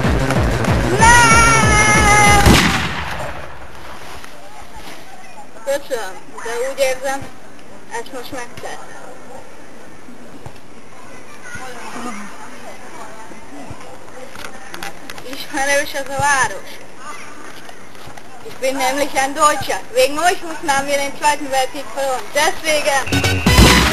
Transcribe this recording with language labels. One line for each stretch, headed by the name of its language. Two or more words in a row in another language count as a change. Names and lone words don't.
Hungarian: Nem! Köszönöm, de úgy érzem, ezt most megtett. Ismerős ez a város.
German: Ich bin nämlich ein Deutscher. Wegen euch muss man mir den zweiten Weltkrieg verloren. Deswegen...